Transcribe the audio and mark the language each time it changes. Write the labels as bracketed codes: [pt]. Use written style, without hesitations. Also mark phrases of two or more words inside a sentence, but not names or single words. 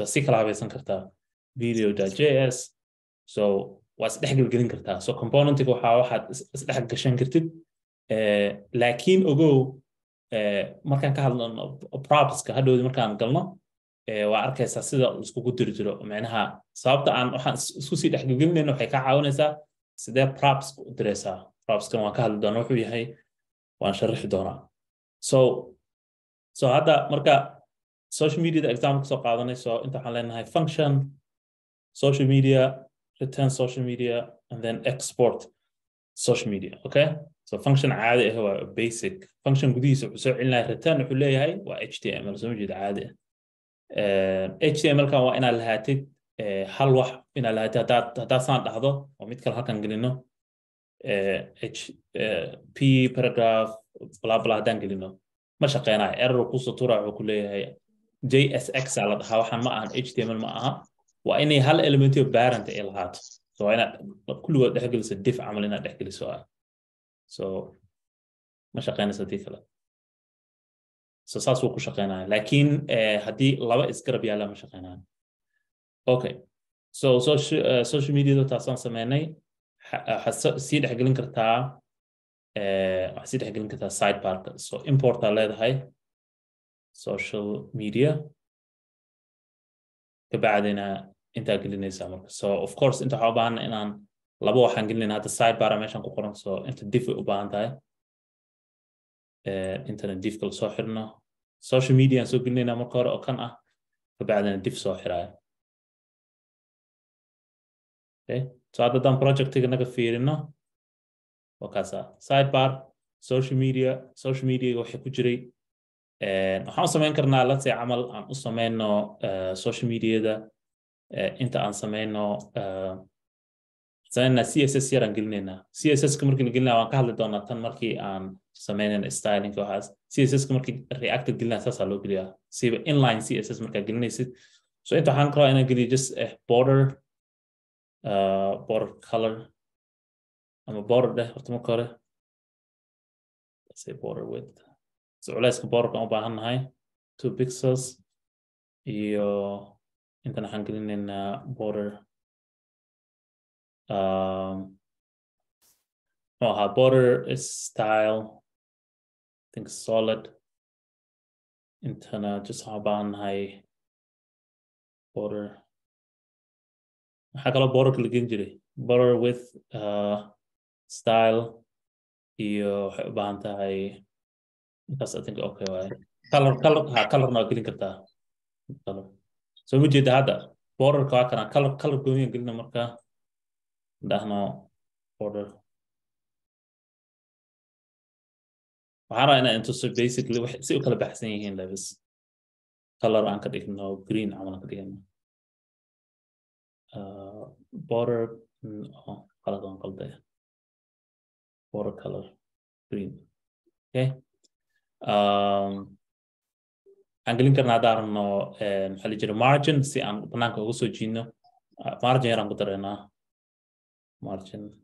[so] si kala habaysan kartaa video.js so waa isdhexgelgelin kartaa so componentiga waxaad isdhex gashan kartid laakiin ogow markaan ka hadlano propska hadhowdi markaan galno waa arkaysaa sida iskugu diri jiro macnaha sababta aan waxaan isku sii dhexgelgelinayno waxay ka caawinaysaa sidee props u diraysaa propskan waan ka hadli doonaa wuxuu yahay waan sharaxi doonaa so hadda marka [en] social media [so] example soo qaadanay so inta waxaan leenahay [en] function social media return social media and then export social media okay so function [so] caadi ah waa [en] basic function [so] gudihiisa wuxuu soo celinaya return wuxuu leeyahay waa html soo jeeda caadi html kan waa inaad lahaatid hal wax inaad lahaatid haddaad saan dhahdo oo mid kale halkan gelino p [en] paragraph blah blah [so] haddaan gelino ma shaqeynayo error kusoo turaa wuxuu ku leeyahay JSX la dhahaa waxaan ma ahan html ma aha waa inay hal element oo parent ay lahaato so waa inaad kulligood dhexgeliso div camal inaad dhexgeliso so ma shaqeynayso tii kale so saas wuu ku shaqeynaya laakiin haddii laba isgarab yaala ma shaqeynayo okay so [en] social media [so] taasaan sameynay waxaad sii dhexgelin kartaa sidebarka so importa leedahay [en] social media [so] kabacdina intaa gelinaysaa marka so [en] of course [so] inta waxaa u baahanna inaan laba waxaan gelinayna hadda sidebara meeshaan ku qoran so inta div ay u baahan tahay intana div kala soo xirno [en] social media [so] aan soo gelinaynaa marka hore oo kan ah kabacdina div soo xiraayo okay so hadda daan projectiga naga fiirino waa kaasa [en] sidebar social media [so] waxay ku jiray waxaan u samayn karnaa [en] let's say [so] camal aan u samayno [en] social mediada [so] inta aan samayno CSS yaraan gelinaynaa CSS-ka markii la gelinaa waan ka hadli doonaa tan markii aan samaynayna stylinka waxaas CSS-ka markii reactor gelinaa saasaa loo geliyaa siba [en] inline CSS [so] markaa gelinaysid so inta waxaan rabaa inaan geliyo [en] just border [so] color ama border dheh horta marka hore [en] let's say border width [so] so culayska borderka u baahannahay 2 pixels iyo intan waxaan gelinaynaa border [en] border style I think solid [so] intana just waxaan u baahannahay border waxaa kaloo borderka la gelin jiray [en] border with style [so] iyo waxay u baahan tahay intaas [en] I think okay [so] waaye colorna waa gelin kartaa color so ma jeeda hadda borderka waa kana color gooniyan gelina marka dhahno border waxaan rabaa inaan intuso basically wax si u kala baxsan yihiin labis color aan ka dhigno green camal aan ka dhigno border qalad [en] border color green okay [so] aan gelin karnaa haddaan rabno maxaa la jira margin si aan banaanka uga soo jiidno margin yaraan ku dareynaa margin